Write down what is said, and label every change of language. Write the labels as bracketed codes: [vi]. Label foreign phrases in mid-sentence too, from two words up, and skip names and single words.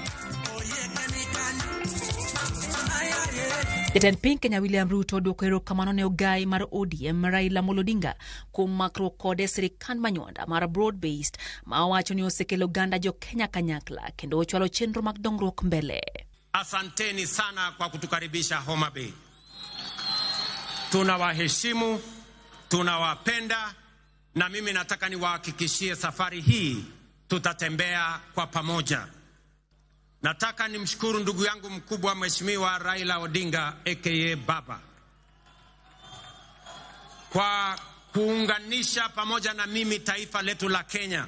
[luo] Jatend piny Kenya William Ruto odwoko erokamano ne ogai mar ODM Raila Odinga kuom makruok kode sirikand manywanda mar [en] broad based [luo] ma wacho ni osekelo ganda jo Kenya kanyakla kendo ochwalo chenro mag dongruok mbele. [sw] Asanteni sana kwa kutukaribisha Homa Bay. Tunawaheshimu, tunawapenda na mimi nataka niwahakikishie safari hii tutatembea kwa pamoja. Nataka nimshukuru ndugu yangu mkubwa Mheshimiwa Raila Odinga aka Baba kwa kuunganisha pamoja na mimi taifa letu la Kenya.